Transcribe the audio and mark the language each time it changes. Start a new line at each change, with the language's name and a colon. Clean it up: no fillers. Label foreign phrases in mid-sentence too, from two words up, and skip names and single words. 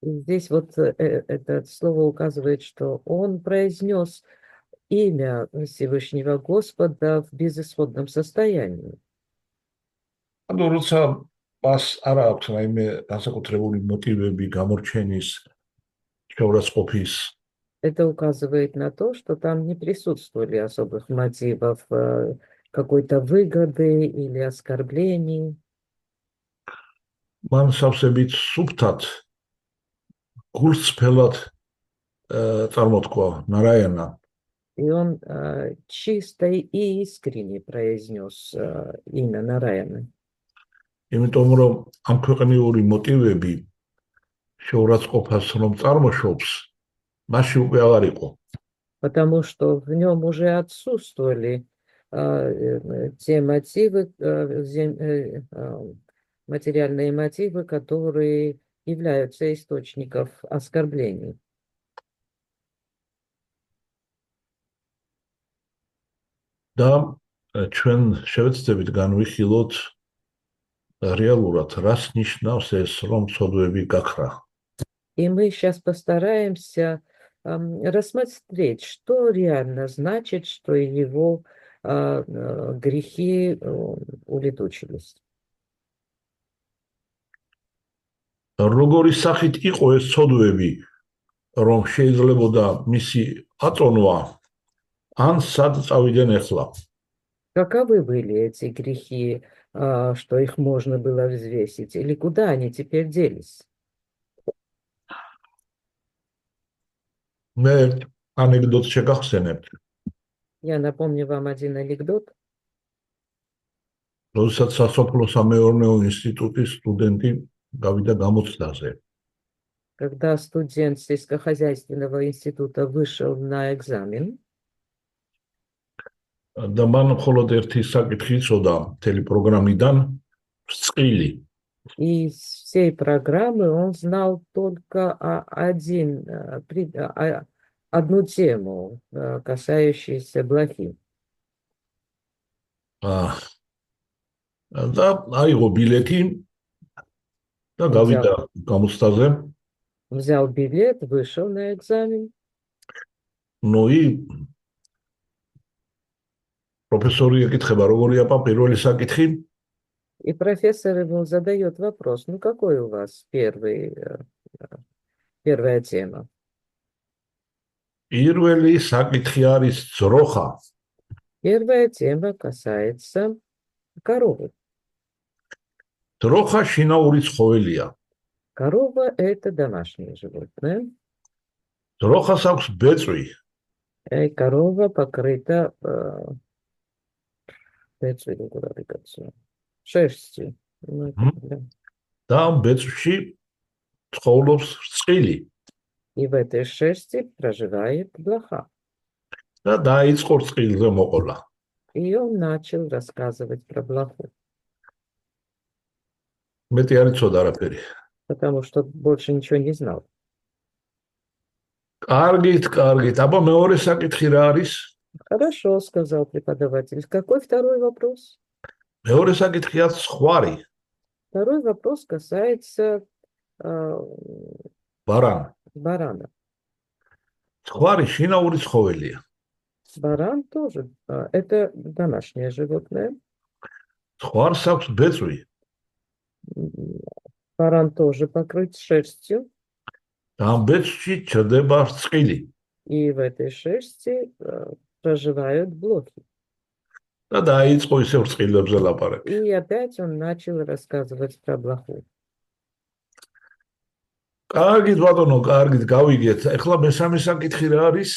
Russian: Здесь вот это слово указывает, что он произнес имя Всевышнего Господа в безысходном состоянии.
Georgian: ანუ როცა მას არ აქვს რაიმე განსაკუთრებული მოტივები გამორჩენის შეურაცხყოფის
Russian: Это указывает на то, что там не присутствовали особых мотивов какой-то выгоды или оскорблений.
Georgian: მან სავსებით სუფთად გულწრფელად წარმოთქვა ნარაიანა
Russian: И он чисто и искренне произнес имя Нараяна.
Georgian: იმიტომ რომ ამ ქვეყნიური მოტივები შეურაცხყოფას რომ წარმოშობს მასში უკვე აღარ იყო
Russian: Потому что в нем уже отсутствовали те мотивы, материальные мотивы, которые являются источником оскорблений.
Georgian: და ჩვენ შევეცდებით განვიხილოთ რეალურად რას ნიშნავს ეს რომ ცოდვები გაქრა
Russian: И мы сейчас постараемся рассмотреть, что реально значит, что его грехи улетучились.
Georgian: როგორი სახით იყო ეს ცოდვები რომ შეიძლებოდა მისი აწონვა ან სად წავიდნენ ახლა
Russian: Каковы были эти грехи, что их можно было взвесить, или куда они теперь делись?
Georgian: მე ანეკდოტს შეგახსენებთ
Russian: Я напомню вам один анекдот.
Georgian: როდესაც სასოფლო სამეურნეო ინსტიტუტის სტუდენტი გავიდა გამოცდაზე
Russian: Когда студент сельскохозяйственного института вышел на экзамен,
Georgian: და მან მხოლოდ ერთი საკითხი იცოდა მთელი პროგრამიდან ბრწყილი
Russian: из всей программы он знал только одну тему, касающуюся блохи.
Georgian: და აიღო ბილეთი და გავიდა გამოცდაზე
Russian: Взял билет, вышел на экзамен. ну и
Georgian: პროფესორი ეკითხება როგორია პირველი საკითხი
Russian: И профессор ему задает вопрос: ну какой у вас первая тема?
Georgian: პირველი საკითხი არის ძროხა
Russian: Первая тема касается коровы.
Georgian: ძროხა შინაური ცხოველია
Russian: Корова – это домашнее животное.
Georgian: ძროხას აქვს ბეწვი
Russian: И корова покрыта шерстью. Ну, да.
Georgian: და ამ ბეწვში ცხოვრობს რწყილი
Russian: И в этой шерсти проживает блоха.
Georgian: და დაიწყო რწყილზე მოყოლა
Russian: И он начал рассказывать про блоху.
Georgian: მეტი არ იცოდა არაფერი
Russian: Потому что больше ничего не знал.
Georgian: კარგით აბა მეორე საკითხი რა არის
Russian: Хорошо, сказал преподаватель. Какой второй вопрос?
Georgian: მეორე საკითხია სხვარი
Russian: Второй вопрос касается баран барана.
Georgian: სხვარი შინაური ცხოველია
Russian: Баран тоже, это домашнее животное.
Georgian: სხვარს აქვს ბეწვი
Russian: Баран тоже покрыт шерстью.
Georgian: ამ ბეწვში ჩრდება რწყილი
Russian: И в этой шерсти проживают блохи.
Georgian: და დაიწყო ისევ რწყილებზე ლაპარაკი
Russian: И опять он начал рассказывать про блоху.
Georgian: კარგით ბატონო კარგით გავიგეთ ეხლა მესამე საკითხი რა არის